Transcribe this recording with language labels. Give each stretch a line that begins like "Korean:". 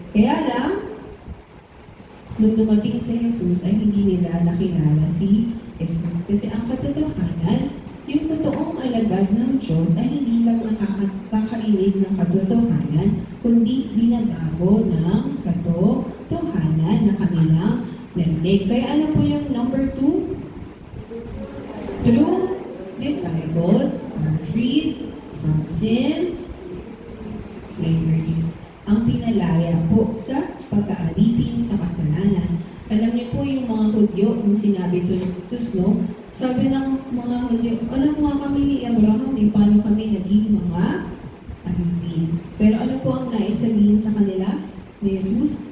Filipino: Kaya lang, nung dumating si Jesus ay hindi nila nakilala si Jesus. Kasi ang katotohanan, yung totoong alagad ng Diyos ay hindi lang nakakarinig ng katotohanan, kundi binabago ng katotohanan na kanilang narinig. Kaya ano po yung number 2?
English: True disciples are freed from sins, slavery.
Filipino: Ang pinalaya po sa pagkaalipin sa kasalanan. Alam niyo po yung mga Hudyo, kung sinabi ito ng Jesus, no? Sabi ng mga Hudyo, alam mo nga kami ni Abraham, paano kami naging mga alipin. Pero ano po ang naisabihin sa kanila ni Jesus?